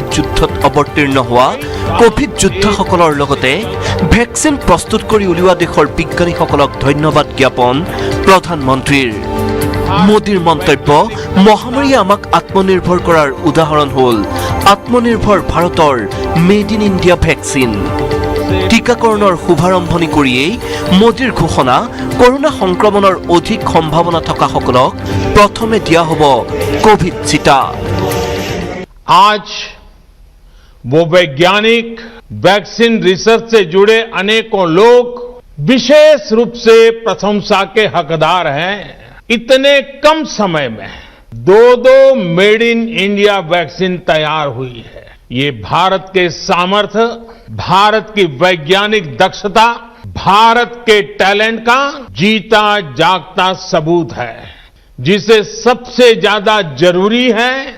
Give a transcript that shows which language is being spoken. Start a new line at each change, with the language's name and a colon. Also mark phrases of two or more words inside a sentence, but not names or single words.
Assamese: যুদ্ধত অৱতীৰ্ণ হোৱা কোভিড যোদ্ধাসকলৰ লগতে ভেকচিন প্ৰস্তুত কৰি উলিওৱা দেশৰ বিজ্ঞানীসকলক ধন্যবাদ জ্ঞাপন প্ৰধানমন্ত্ৰীৰ মোদীৰ মন্তব্য মহামাৰীয়ে আমাক আত্মনিৰ্ভৰ কৰাৰ উদাহৰণ হ'ল আত্মনিৰ্ভৰ ভাৰতৰ
English: made in India
Assamese: ভেকচিন টিকাকৰণৰ শুভাৰম্ভণি কৰিয়েই মোদীৰ ঘোষণা কৰোনা সংক্ৰমণৰ অধিক সম্ভাৱনা থকাসকলক প্ৰথমে দিয়া হ'ব কোভিড টিকা
Hindi: आज वो वैज्ञानिक वैक्सीन रिसर्च से जुड़े अनेकों लोग विशेष रूप से प्रशंसा के हकदार हैं इतने कम समय में दो
English: made in India
Hindi: वैक्सीन तैयार हुई है ये भारत के सामर्थ्य भारत की वैज्ञानिक दक्षता भारत के टैलेंट का जीता जागता सबूत है जिसे सबसे ज्यादा जरूरी है